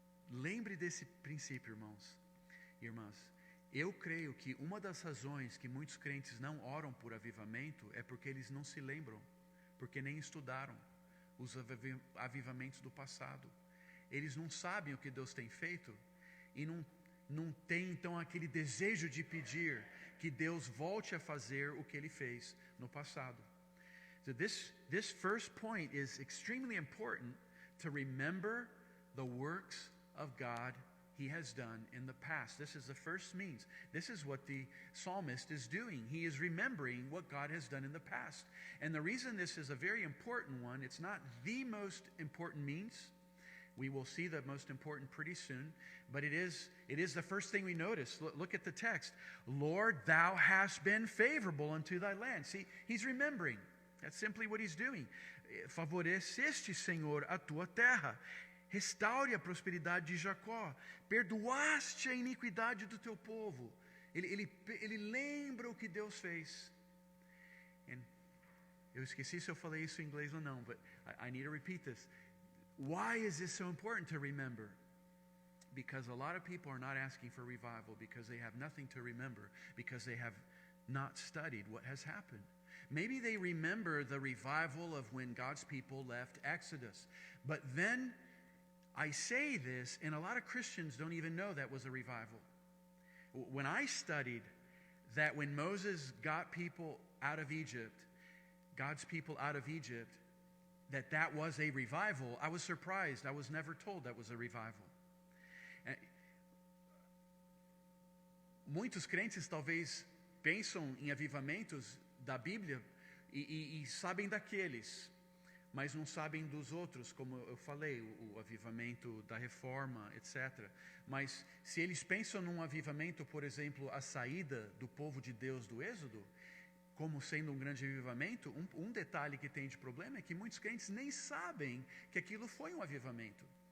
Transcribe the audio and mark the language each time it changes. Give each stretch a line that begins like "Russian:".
Portuguese: lembre desse princípio, irmãos e irmãs. Eu creio que uma das razões que muitos crentes não oram por avivamento é porque eles não se lembram, porque nem estudaram os avivamentos do passado. Eles não sabem o que Deus tem feito e não tem então aquele desejo de pedir que Deus volte a fazer o que Ele fez no passado.
English: So this first point is extremely important to remember the works of God He has done in the past. This is the first means. This is what the psalmist is doing. He is remembering what God has done in the past. And the reason this is a very important one, it's not the most important means. We will see the most important pretty soon, but it is the first thing we notice. Look at the text. Lord, thou hast been favorable unto thy land. See, he's remembering. That's simply what he's doing.
Portuguese: Favoreceste, Senhor, a tua terra. Restaure a prosperidade de Jacó. Perdoaste a iniquidade do teu povo. Ele lembra o que Deus fez.
English: And
Portuguese: eu esqueci se eu falei isso em inglês ou não,
English: but I need to repeat this. Why is this so important to remember? Because a lot of people are not asking for revival because they have nothing to remember, because they have not studied what has happened. Maybe they remember the revival of when God's people left Exodus. But then I say this, and a lot of Christians don't even know that was a revival. When I studied that when Moses got people out of Egypt, God's people out of Egypt, that was a revival, I was surprised. I was never told that was a revival.
Portuguese: Muitos crentes talvez pensam em avivamentos da Bíblia e sabem daqueles, mas não sabem dos outros, como eu falei, o avivamento da reforma, etc. Mas se eles pensam num avivamento, por exemplo, a saída do povo de Deus do Êxodo, como sendo um grande avivamento, um detalhe que tem de problema é que muitos crentes nem sabem que aquilo foi um avivamento.